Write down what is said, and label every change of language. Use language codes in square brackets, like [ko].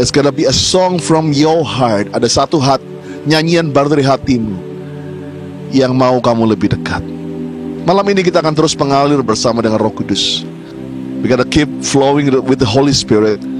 [en] It's gonna be a song from your heart. [id] Ada satu nyanyian baru dari hatimu yang mau kamu lebih dekat. Malam ini kita akan terus mengalir bersama dengan Roh Kudus. [en] We gotta keep flowing with the Holy Spirit.